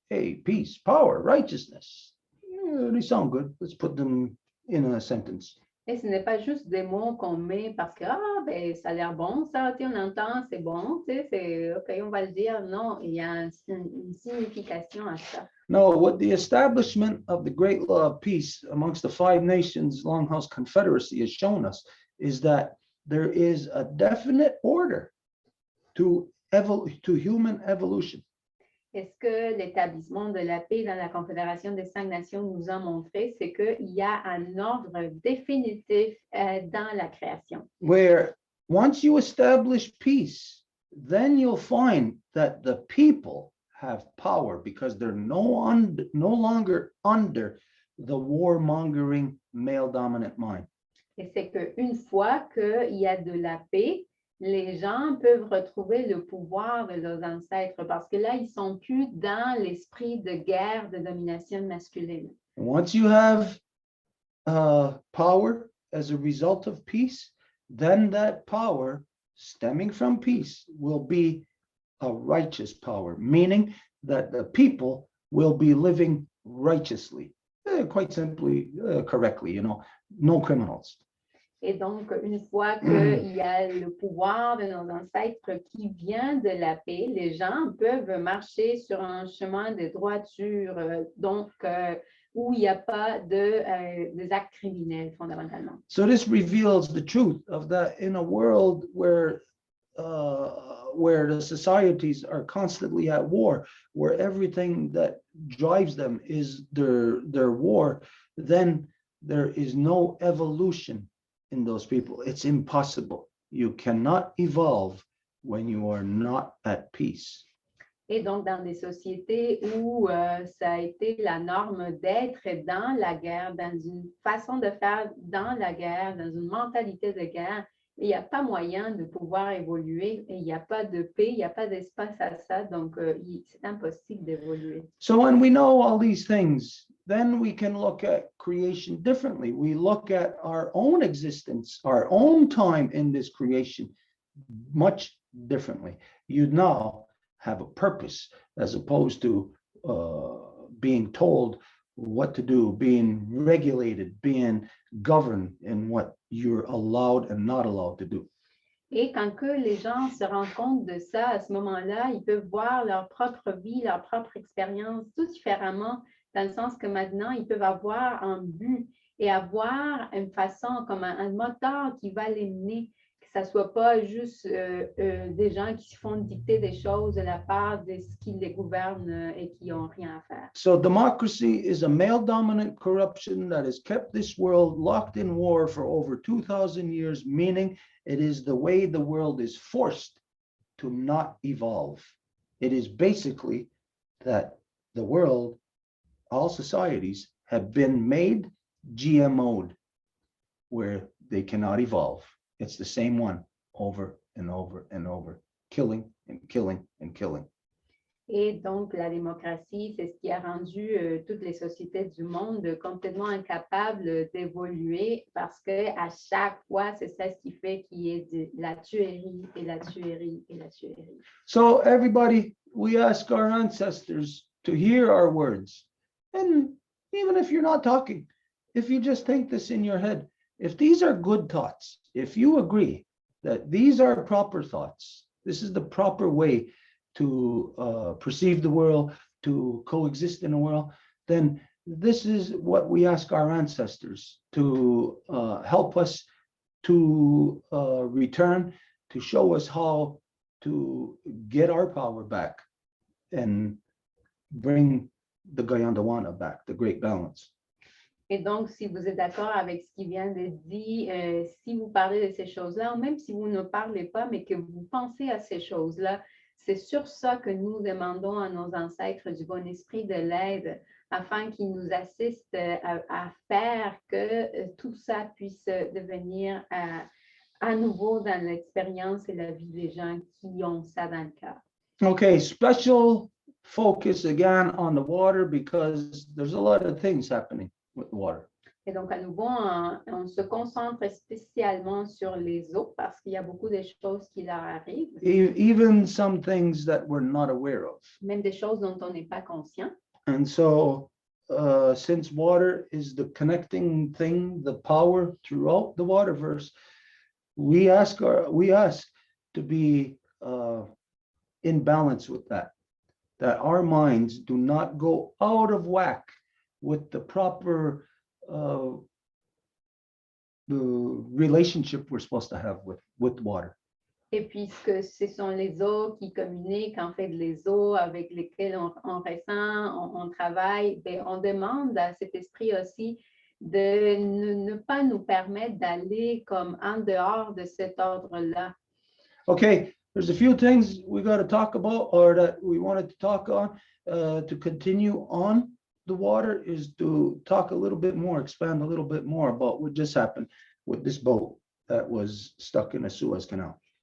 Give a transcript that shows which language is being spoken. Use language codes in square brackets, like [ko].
[en] Hey, peace, power, righteousness. Yeah, they sound good. Let's put them in a sentence. [fr] Et ce n'est pas juste des mots qu'on met parce que ben, ça a l'air bon, ça, on entend, c'est bon, c'est OK, on va le dire. Non, il y a une signification à ça. [en] No, what the establishment of the great law of peace amongst the 5 nations Longhouse Confederacy has shown us is that there is a definite order to human evolution. [fr] Et ce que l'établissement de la paix dans la Confédération des 5 nations nous a montré, c'est qu'il y a un ordre définitif dans la création. [en] Where once you establish peace, then you'll find that the people have power because they're no longer under the warmongering male dominant mind. [fr] Et c'est qu'une fois qu'il y a de la paix, les gens peuvent retrouver le pouvoir de leurs ancêtres parce que là, ils ne sont plus dans l'esprit de guerre, de domination masculine. [en] Once you have power as a result of peace, then that power stemming from peace will be a righteous power, meaning that the people will be living righteously, quite simply, correctly, no criminals. [fr] Et donc, une fois qu'il y a le pouvoir de nos ancêtres qui vient de la paix, les gens peuvent marcher sur un chemin de droiture, donc où il n'y a pas des actes criminels fondamentalement. [en] So this reveals the truth of that in a world where the societies are constantly at war, where everything that drives them is their war, then there is no evolution in those people. It's impossible. You cannot evolve when you are not at peace. [fr] Et donc, dans des sociétés où ça a été la norme d'être dans la guerre, dans une façon de faire dans la guerre, dans une mentalité de guerre, il n'y a pas moyen de pouvoir évoluer et il n'y a pas de paix, il n'y a pas d'espace à ça, donc c'est impossible d'évoluer. [en] So when we know all these things, then we can look at creation differently. We look at our own existence, our own time in this creation much differently. You now have a purpose as opposed to being told what to do, being regulated, being governed in what you're allowed and not allowed to do. [fr] Et quand que les gens se rendent compte de ça, à ce moment-là, ils peuvent voir leur propre vie, leur propre expérience tout différemment, dans le sens que maintenant, ils peuvent avoir un but et avoir une façon, comme un moteur qui va les mener, que ça ne soit pas juste des gens qui se font dicter des choses de la part de ce qui les gouverne et qui n'ont rien à faire. [en] So democracy is a male-dominant corruption that has kept this world locked in war for over 2,000 years, meaning it is the way the world is forced to not evolve. It is basically that the world, all societies have been made GMO'd, where they cannot evolve. It's the same one over and over and over, killing and killing and killing. [fr] Et donc, la démocratie, c'est ce qui a rendu toutes les sociétés du monde complètement incapables d'évoluer parce qu'à chaque fois, c'est ça ce qui fait qu'il y ait de la tuerie et la tuerie et la tuerie. [en] So everybody, we ask our ancestors to hear our words. And even if you're not talking, if you just think this in your head, if these are good thoughts, if you agree that these are proper thoughts, this is the proper way to perceive the world, to coexist in the world, then this is what we ask our ancestors to help us to return, to show us how to get our power back and bring the Gayandawana back, the great balance. [fr] Et donc, si vous êtes d'accord avec ce qui vient d'être dit, si vous parlez de ces choses-là, ou même si vous ne parlez pas, mais que vous pensez à ces choses-là, c'est sur ça que nous demandons à nos ancêtres du bon esprit de l'aide afin qu'ils nous assistent à faire que tout ça puisse devenir à nouveau dans l'expérience et la vie des gens qui ont ça dans le cœur. [en] Okay, special focus again on the water because there's a lot of things happening with water. [fr] Et donc, à nouveau, on se concentre spécialement sur les eaux parce qu'il y a beaucoup de choses qui leur arrivent, [en] Even some things that we're not aware of. [fr] même des choses dont on n'est pas conscient. [en] And so since water is the connecting thing, the power throughout the waterverse, we ask to be in balance with that our minds do not go out of whack with the proper the relationship we're supposed to have with water. [fr] Et puisque ce sont les eaux qui communiquent, en fait, les eaux avec lesquelles on ressent, on travaille, ben, on demande à cet esprit aussi de ne pas nous permettre d'aller comme en dehors de cet ordre-là. [en] Okay, there's a few things we got to talk about or that we wanted to talk on to continue on the water is to talk a little bit more, expand a little bit more about what just happened with this boat that was stuck in a Suez Canal.